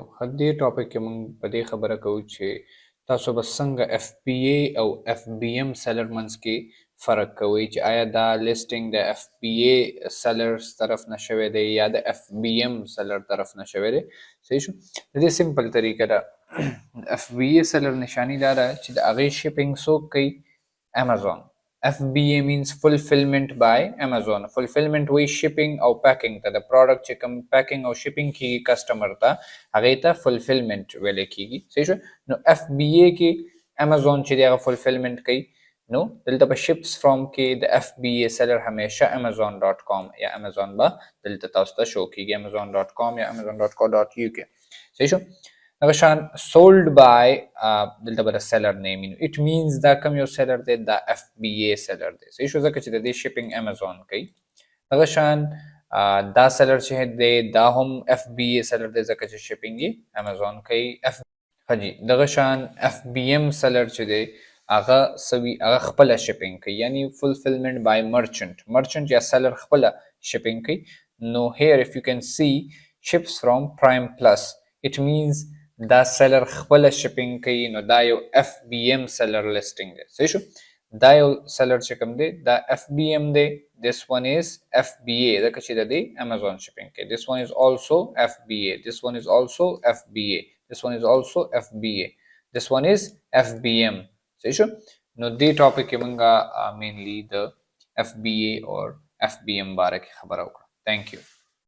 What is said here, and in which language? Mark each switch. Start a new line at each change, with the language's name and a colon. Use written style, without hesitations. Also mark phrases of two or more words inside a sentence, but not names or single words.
Pashto: دې ټاپک کې موږ په دې خبره کوو چې تاسو به څنګه اف پی ای او
English: FBM seller
Pashto: منځ کې فرق کوئ چې آیا دا لیسټینګ د
English: FBA sellers
Pashto: طرف نه شوی دی یا د
English: FBM seller
Pashto: طرف نه شوی دی. صحیح شو. د دې سمپل طریقه ده.
English: FBA seller
Pashto: نشانی دا ده چې د هغې شپینګ څوک کوي؟ امازون.
English: FBA means fulfillment by Amazon.
Pashto: Fulfillment وی shipping او packing ته د product چې کوم packing او shipping کیږي کسٹمر ته هغه ته fulfillment ویل کیږي. صحیح شو. نو FBA کې Amazon چې هغه fulfillment کوي نو دلته په
English: ships from
Pashto: کې د
English: FBA seller
Pashto: همیشه amazon.com یا Amazon به دلته تاسو ته شو کیږي amazon.com یا amazon.co.uk. صحیح شو. هغه شان
English: sold by
Pashto: دلته به د
English: seller name it means
Pashto: دا کوم یو seller دی دا
English: FBA seller
Pashto: دی. صحیح شو. ځکه چې د دې shipping Amazon کوي. هغه شان دا seller چې دی دا هم
English: FBA seller
Pashto: دی ځکه چې shipping یې Amazon کوي. حجی دغه شان
English: FBM seller
Pashto: چې دی هغه سوي هغه خپل shipping کوي یعنی
English: fulfillment by merchant
Pashto: یا seller خپل shipping کوي. نو
English: here if you can see ships from Prime Plus it means
Pashto: دا seller خپل shipping کوي نو دا یو
English: FBM seller listing
Pashto: دی. صحیح شو. دا یو seller چې کوم دی دا FBM دی.
English: this one is FBA
Pashto: ځکه چې د دې Amazon shipping کوي.
English: this one is also FBA. this one is also FBA. this one is also FBA. this one is FBM.
Pashto: صحیح شو. نو دې ټاپک کې مونږه mainly د
English: FBA or FBM
Pashto: باره کې خبره وکړه.
English: thank you.